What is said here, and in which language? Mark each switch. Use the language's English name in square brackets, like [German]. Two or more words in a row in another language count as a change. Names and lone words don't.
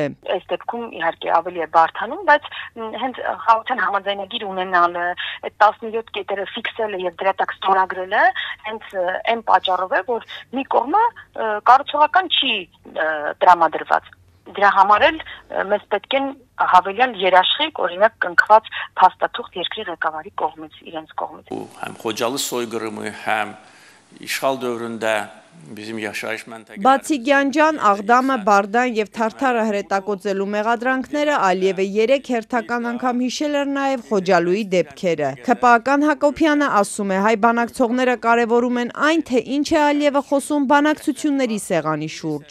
[Armenian] Այս դեպքում իհարկե ավելի է բարդանում, բայց հենց խաղաղության համաձայնագիր ունենալը, այդ 17 կետերը ֆիքսելը եւ դրա տակ ստորագրելը հենց այն պատճառով է, որ մի կողմը կառուցողական չի տրամադրված։ Դրա համար էլ մեզ պետք են հավելյալ երաշխիք, օրինակ կնքված փաստաթուղթ երկրի ղեկավարի կողմից, իրենց կողմից։ [Azerbaijani] Həm Xocalı soyqırımı, həm işğal dövründə bizim yaşayış məntəqələrində [Armenian] Բացի Գյանջան, Աղդամը, Բարդան եւ Թարթարը հրետակոծելու մեղադրանքները Ալիևը 3 հերթական անգամ հիշել էր նաեւ Խոջալուի դեպքերը։ ՔՊԱ-ական Հակոբյանը ասում է, հայ բանակցողները կարևորում են այն, թե ինչ է Ալիևը խոսում բանակցությունների սեղանի շուրջ։